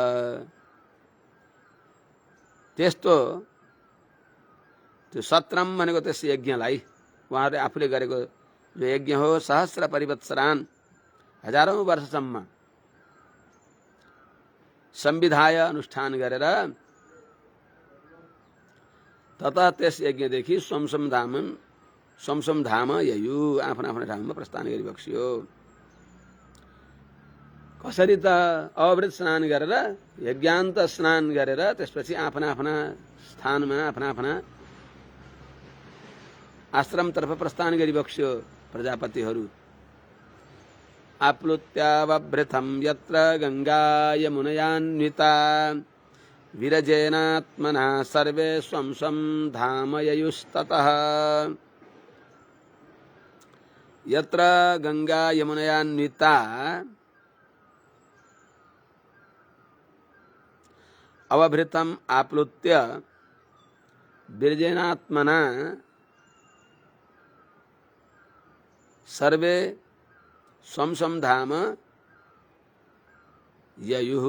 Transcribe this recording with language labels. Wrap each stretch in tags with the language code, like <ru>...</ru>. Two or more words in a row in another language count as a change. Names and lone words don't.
<ne>त्यस्तो त्यो सत्रम भनेको त्यस यज्ञलाई उहाँहरूले आफूले गरेको जो यज्ञ हो,</ne> <sa>सहस्र परिवत्सरान,</sa> <ne>हजारौं वर्षसम्म संविधाय अनुष्ठान गरेर तथा त्यस यज्ञदेखि</ne> <sa>सोमसोम धाम ययु</sa> <ne>आफ्ना आफ्ना ठाउँमा प्रस्थान गरिबक्सियो। कसरी त अवृत स्नान गरेर, यज्ञान्त स्नान गरेर त्यसपछि आफ्ना आफ्ना स्थानमा आफ्ना आफ्ना आश्रमतर्फ प्रस्थान गरिबक्स्यो प्रजापतिहरू।</ne> <sa>आप्लुत्यावभृतं यत्र गंगा यमुनयान्विता विरजेनात्मना सर्वे स्वं स्वं धाम ययुस्ततः। यत्र गंगा यमुनयान्विता अवभृतम आप्लुत्य विरजेनात्मना सर्वे स्वं स्वं धाम ययुः।</sa>